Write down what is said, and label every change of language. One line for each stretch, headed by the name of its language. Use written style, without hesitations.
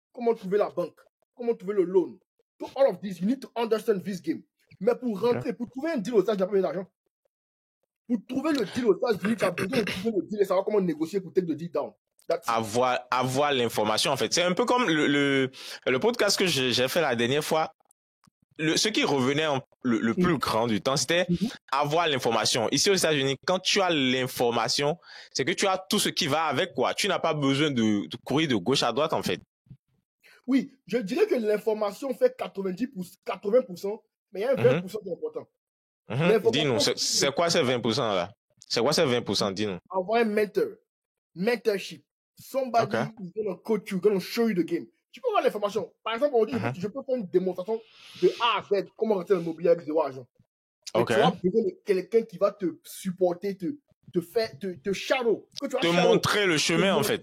French: Comment trouver la banque? Comment trouver le loan?
English: To all of this, you need to understand this game.
French: Mais pour rentrer, pour trouver un deal aux États-Unis, tu n'as pas besoin d'argent. Pour trouver le deal aux États-Unis, tu as besoin de trouver le deal et savoir comment négocier pour take the deal down. Avoir l'information, en fait. C'est un peu comme le podcast que j'ai fait la dernière fois. Ce qui revenait le plus grand du temps, c'était avoir l'information. Ici aux États-Unis, quand tu as l'information, c'est que tu as tout ce qui va avec, quoi. Tu n'as pas besoin de courir de gauche à droite, en fait. Oui, je dirais que l'information fait 80%, mais il y a un 20% qui est important. Dis-nous, c'est quoi ces 20% là? C'est quoi ces 20%? Dis-nous. Avoir un mentorship.
English: Somebody is going to coach you, going to show you the game.
French: Tu peux avoir l'information. Par exemple, on dit, je peux faire une démonstration de A à Z, comment rentrer dans l'immobilier avec zéro argent. Mais tu as besoin de quelqu'un qui va te supporter, te shadow. Te montrer le chemin, en fait.